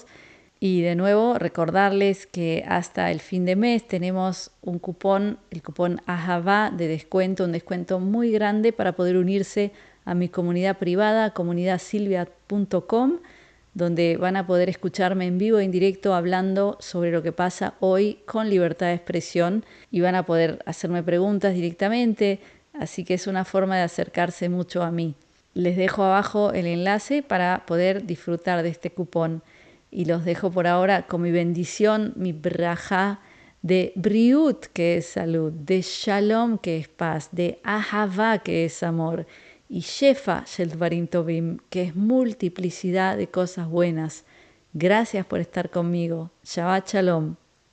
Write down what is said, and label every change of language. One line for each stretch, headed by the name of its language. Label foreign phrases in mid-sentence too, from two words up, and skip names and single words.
Spanish: Y de nuevo recordarles que hasta el fin de mes tenemos un cupón, el cupón Ahavá de descuento, un descuento muy grande para poder unirse a mi comunidad privada, comunidadsilvia.com, donde van a poder escucharme en vivo e en directo hablando sobre lo que pasa hoy con libertad de expresión y van a poder hacerme preguntas directamente, así que es una forma de acercarse mucho a mí. Les dejo abajo el enlace para poder disfrutar de este cupón. Y los dejo por ahora con mi bendición, mi brajá de briut, que es salud, de shalom, que es paz, de ahavá, que es amor, y
Hebrew: שפע של דברים טובים,
Spanish: que es multiplicidad de cosas buenas. Gracias por estar conmigo.
Hebrew: שבת שלום.